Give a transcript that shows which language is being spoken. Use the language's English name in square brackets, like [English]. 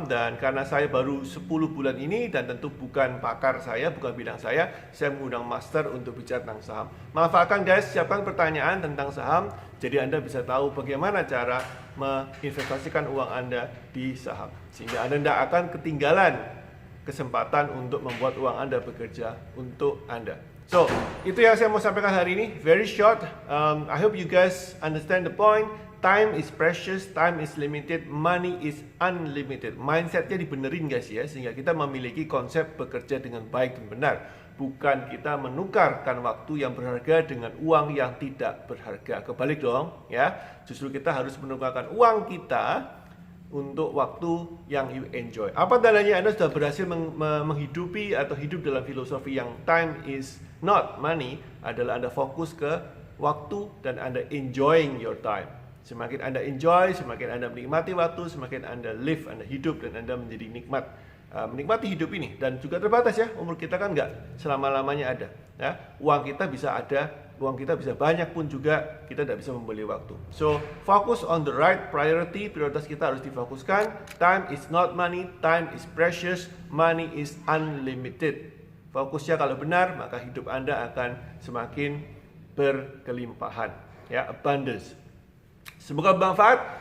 [Indonesian] Dan karena saya baru 10 bulan ini dan tentu bukan pakar saya, bukan bidang saya mengundang master untuk bicara tentang saham. Manfaatkan guys, siapkan pertanyaan tentang saham, jadi Anda bisa tahu bagaimana cara menginvestasikan uang Anda di saham, sehingga Anda tidak akan ketinggalan kesempatan untuk membuat uang Anda bekerja untuk Anda. So, itu yang saya mau sampaikan hari ini. [English] Very short. I hope you guys understand the point. Time is precious, time is limited, money is unlimited. [Indonesian] Mindsetnya dibenerin guys ya, sehingga kita memiliki konsep bekerja dengan baik dan benar. Bukan kita menukarkan waktu yang berharga dengan uang yang tidak berharga. Kebalik dong ya. Justru kita harus menukarkan uang kita untuk waktu yang [English] you enjoy. [Indonesian] Apa tandanya Anda sudah berhasil menghidupi atau hidup dalam filosofi yang [English] time is not money? [Indonesian] Adalah Anda fokus ke waktu dan Anda [English] enjoying your time. [Indonesian] Semakin Anda enjoy, semakin Anda menikmati waktu, semakin Anda live, Anda hidup, dan Anda menjadi menikmati hidup ini. Dan juga terbatas ya, umur kita kan nggak selama-lamanya ada ya. Uang kita bisa ada, uang kita bisa banyak pun juga kita tidak bisa membeli waktu. [English] So, focus on the right priority. [Indonesian] Prioritas kita harus difokuskan. [English] Time is not money, time is precious, money is unlimited. [Indonesian] Fokusnya kalau benar, maka hidup Anda akan semakin berkelimpahan ya, abundance. Semoga bermanfaat.